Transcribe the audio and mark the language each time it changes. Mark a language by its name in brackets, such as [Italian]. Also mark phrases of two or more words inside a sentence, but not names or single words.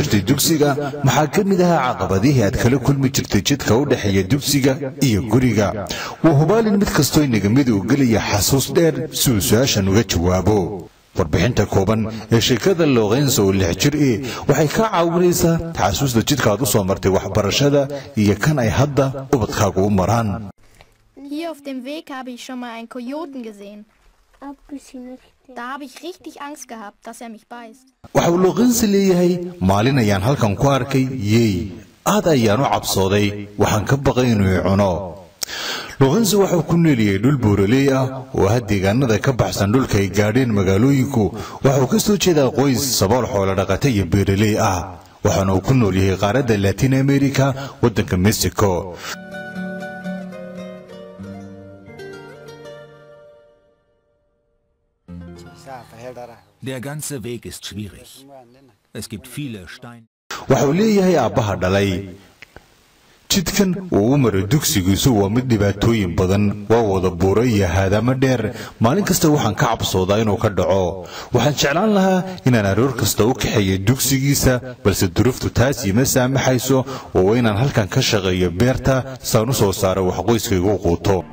[Somali] jirtay dugsiga maxaa ka mid ahaa caqabadihii aad kala kulmi jirtay jidka u dhexeeya dugsiga iyo guriga waa hubaalin mid kastoo inaga mid uu gelaya xasuus dheer si uu su-aashan uga jawaabo warbixinta kooban ee sheekada Lorenzo oo 6 jir waxay ka caawinaysaa xasuusta jidka aad u soo martay waxbarashada iyo kan ay hadda ubadkaagu u maraan. [German] Hier auf dem Weg habe ich schon mal einen Kojoten gesehen. Da habe ich richtig Angst gehabt, dass mich beißt. [Somali] Waxa uu Lorenzo leeyahay maalin ayaan halkan ku arkay aad ayaan u cabsooday waxaan ka baqay inuu cuno. Lorenzo wuxuu ku noolyahay dhul buuraley ah oo deegaanada ka baxsan dhulka ay gaadheen magaalooyinku wuxuu ka soo jeedaa qoys sabool xoolo dhaqata iyo beeraley ah waxaana uu ku noolyahay qaaradda Latin America waddanka Mexico. [German] Der ganze Weg ist schwierig. Es gibt viele Steine. [Somali] Wuxuu leeyahay aabbaha dhalay jidkan uu maray dugsigiisu waa mid dhibaatooyin badan waa wada buuro iyo haadama dheer maalin kasta waxaan ka cabsoodaa inuu ka dhaco waxaan jeclaan lahaa inaan aroor kasta u kaxeeyo dugsigiisa balse duruuftu taas ima saamaxayso oo inaan halkan ka shaqeeyo beerta saan u soo saaro wax qoyskaygu quuto.